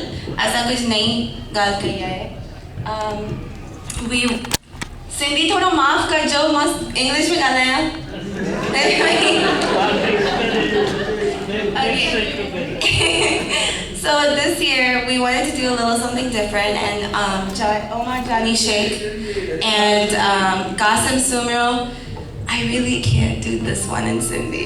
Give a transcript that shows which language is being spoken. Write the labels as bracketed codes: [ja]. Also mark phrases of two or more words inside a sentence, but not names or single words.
[sd] असां कुछ नई ॻाल्हि कई आहे सिंधी थोड़ो माफ़ कजो मां इंग्लिश में ॻाल्हायां Okay. [en] So this year we wanted to do a little something different, and Omar Johnny Sheikh and Qasim Sumro, I really can't do this one in Sindhi.